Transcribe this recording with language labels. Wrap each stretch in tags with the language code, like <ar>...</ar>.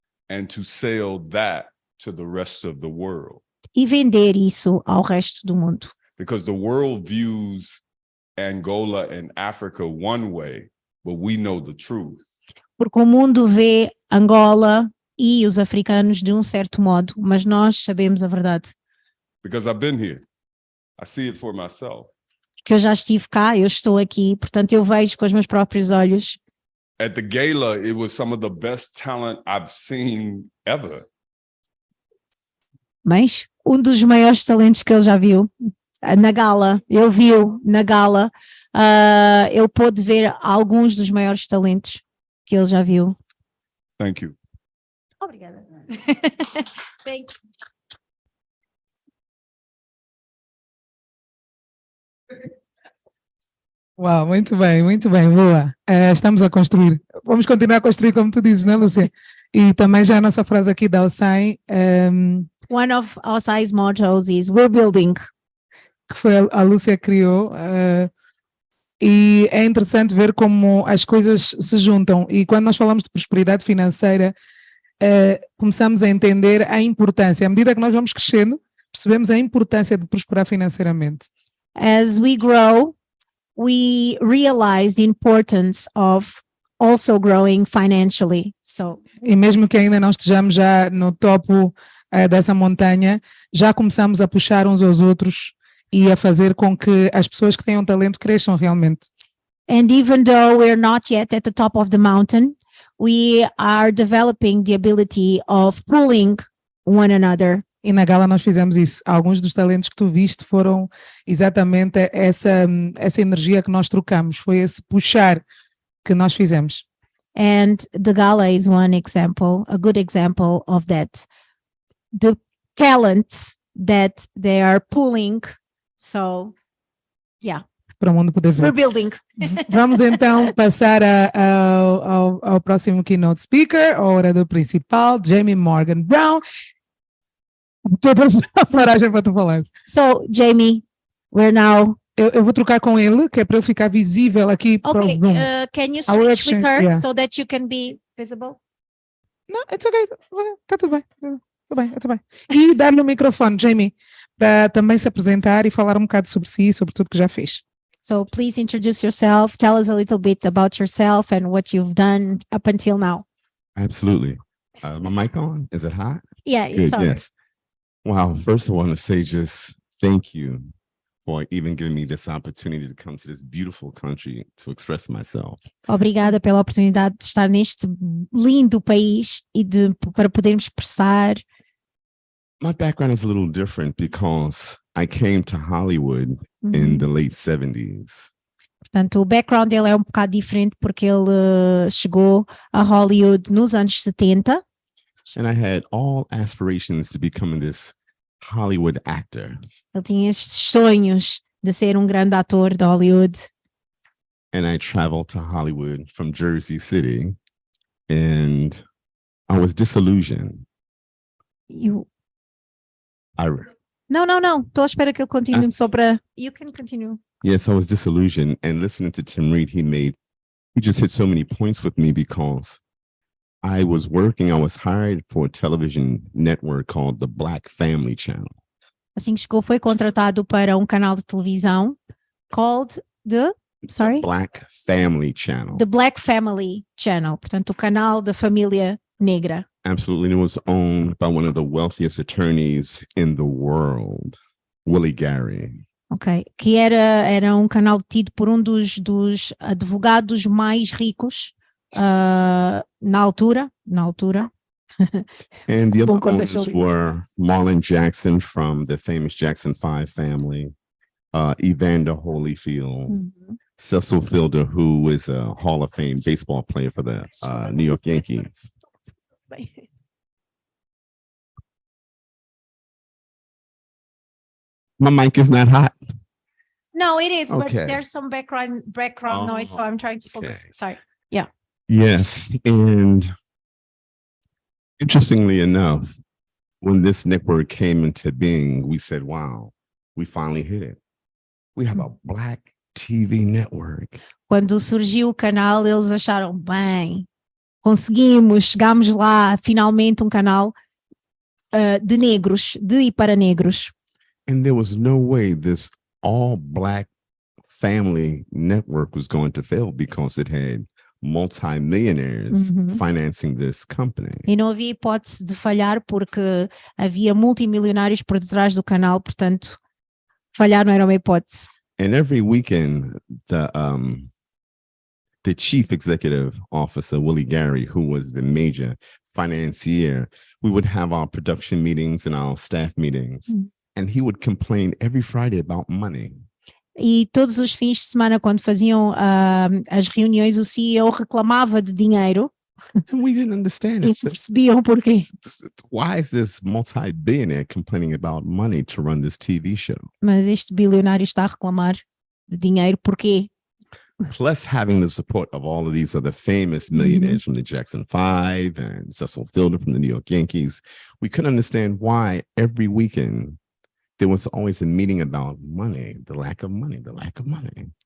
<en>And to sell that to the rest of the world.</en> <pt>E vender isso ao resto do mundo.</pt> <en>Because the world views Angola and Africa one way, but we know the truth.</en> <pt>Porque o mundo vê Angola e os africanos de um certo modo, mas nós sabemos a verdade.</pt> <en>Because I've been here. I see it for myself.</en> <pt>Que eu já estive cá, eu estou aqui, portanto eu vejo com os meus próprios olhos.</pt> <en>At the gala, it was some of the best talent I've seen ever.</en> <pt>Mas um dos maiores talentos que ele já viu na gala, ele viu na gala, ele pôde ver alguns dos maiores talentos que ele já viu.</pt> <en>Thank you.</en> <pt>Obrigada.</pt> <en>Thank you.</en> <pt>Uau, muito bem, boa. Estamos a construir. Vamos continuar a construir, como tu dizes, não é, Lúcia? E também já a nossa frase aqui da Alçai.</pt> <en>One of Alçai's mottos is "We're building",</en> <pt>que foi a Lúcia criou. E é interessante ver como as coisas se juntam. E quando nós falamos de prosperidade financeira, começamos a entender a importância. À medida que nós vamos crescendo, percebemos a importância de prosperar financeiramente.</pt> <en>As we grow, we realize the importance of also growing financially. So,</en> <pt>E mesmo que ainda não estejamos já no topo dessa montanha, já começamos a puxar uns aos outros e a fazer com que as pessoas que têm um talento cresçam realmente.</pt> <en>and even though we're not yet at the top of the mountain, we are developing the ability of pulling one another.</en> <pt>E na gala nós fizemos isso. Alguns dos talentos que tu viste foram exatamente essa energia que nós trocamos, foi esse puxar que nós fizemos.</pt> <en>And the gala is one example, a good example of that. The talents that they are pulling. So, yeah.</en> <pt>Para o mundo poder ver.</pt> <en>We're building.</en> <pt>Vamos então passar ao próximo keynote speaker, ao orador principal, Jamie Morgan Brown. Estou a paragem para tu falar.</pt> <en>So, Jamie, we're now.</en> <pt>Eu vou trocar com ele, que é para ele ficar visível aqui para o Zoom.</pt> <en>Can you switch with her so that you can be visible?</en> <pt>Não,</pt> <en>it's okay.</en> <pt>Está tudo bem. Está bem. E dar-lhe o microfone, Jamie, para também se apresentar e falar um bocado sobre si, sobre tudo que já fez.</pt> <en>So please introduce yourself. Tell us a little bit about yourself and what you've done up until now. Absolutely. My mic on? Is it hot? Yeah, it's on. Yes. Wow. First, I want to say just thank you for even giving me this opportunity to come to this beautiful country to express myself.</en> <pt>Obrigada pela oportunidade de estar neste lindo país e para podermos expressar.</pt> <en>My background is a little different because I came to Hollywood in the late 70s.</en> <pt>Portanto, o background dele é um bocado diferente porque ele chegou a Hollywood nos anos 70.</pt> <en>And I had all aspirations to becoming this Hollywood actor.</en> <pt>Ele tinha estes sonhos de ser um grande ator de Hollywood.</pt> <en>And I traveled to Hollywood from Jersey City and I was disillusioned.</en> <pt>Não. Estou à espera que ele continue só para...</pt> <en>You can continue. Yes, I was disillusioned, and listening to Tim Reed, he just hit so many points with me because I was hired for a television network called the Black Family Channel.</en> <pt>Assim que chegou, foi contratado para um canal de televisão</pt> <en>called the Black Family Channel.</en> <pt>The Black Family Channel, portanto, o canal da família negra.</pt> <en>Absolutely. It was owned by one of the wealthiest attorneys in the world, Willie Gary.</en> <pt>Ok, que era um canal tido por um dos advogados mais ricos na altura.</pt> <en>And the other owners were Marlon Jackson from the famous Jackson 5 family, Evander Holyfield, Cecil Fielder, who is a Hall of Fame baseball player for the New York Yankees. My mic is not hot. No, it is, Okay. but there's some background noise, so I'm trying to focus. Okay. Sorry. Yeah. Yes, and interestingly enough, when this network came into being, we said, wow, we finally hit it. We have a Black TV network.</en> <pt>Quando surgiu o canal, eles acharam, bem, chegámos lá, finalmente um canal de negros, de e para negros.</pt> <en>And there was no way this all Black family network was going to fail because it had multi-millionaires financing this company.</en> <pt>E não havia hipótese de falhar porque havia multimilionários por detrás do canal, portanto, falhar não era uma hipótese.</pt> <en>And every weekend, the chief executive officer, Willie Gary, who was the major financier, we would have our production meetings and our staff meetings, and he would complain every Friday about money.</en> <pt>E todos os fins de semana, quando faziam as reuniões, o CEO reclamava de dinheiro.</pt> <en>And we didn't understand</en> <pt>E</pt> <en>it.</en> <pt>percebiam porquê.</pt> <en>Why is this multi-billionaire complaining about money to run this TV show?</en> <pt>Mas este bilionário está a reclamar de dinheiro, porquê?</pt> <en>Plus having the support of all of these other famous millionaires from the Jackson 5 and Cecil Fielder from the New York Yankees, we couldn't understand why every weekend there was always a meeting about money, the lack of money, the lack of money.</en>